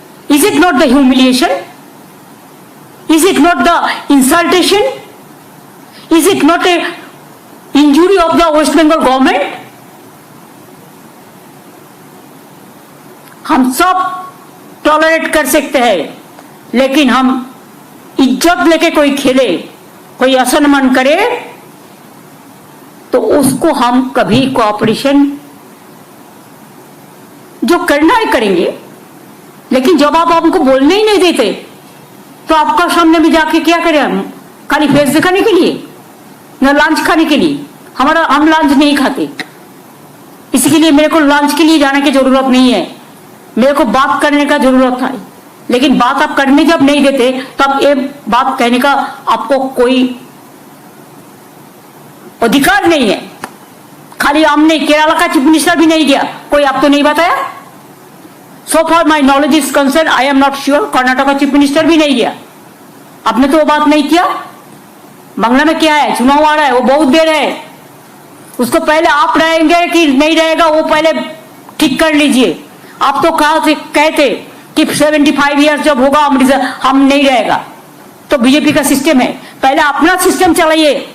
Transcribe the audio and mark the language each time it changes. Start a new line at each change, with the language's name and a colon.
English: Is it not the humiliation? Is it not the insultation? Is it not a injury of the West Bengal government?
Hindi: हम सब tolerate कर सकते हैं, लेकिन हम इज्जत लेके कोई खेले, कोई असम्मान करे, तो उसको हम कभी कोऑपरेशन जो करना है करेंगे। लेकिन जब आप हमको बोलने ही नहीं देते, तो आपका सामने में जाके क्या करें हम? खाली फेस दिखाने के लिए, न लंच खाने के लिए? हम लंच नहीं खाते, इसके लिए मेरे को लंच के लिए जाने की जरूरत नहीं है। मेरे को बात करने का जरूरत है, लेकिन बात आप करने जब नहीं देते, तब ये बात कहने का आपको कोई अधिकार नहीं है। खाली हमने केरला का चीफ मिनिस्टर भी नहीं दिया, कोई आपको नहीं बताया?
English: So far my knowledge is concerned, I am not sure,
Hindi: Karnataka का चीफ मिनिस्टर भी नहीं दिया। आपने तो वो बात नहीं किया। बांग्ला में क्या है, चुनाव आ रहा है, वो बहुत देर है, उसको पहले आप रहेंगे कि नहीं रहेगा वो पहले ठीक कर लीजिए। आप तो कहते कि 75 ईयर्स जब होगा हम नहीं रहेगा, तो बीजेपी का सिस्टम है, पहले अपना सिस्टम चलाइए।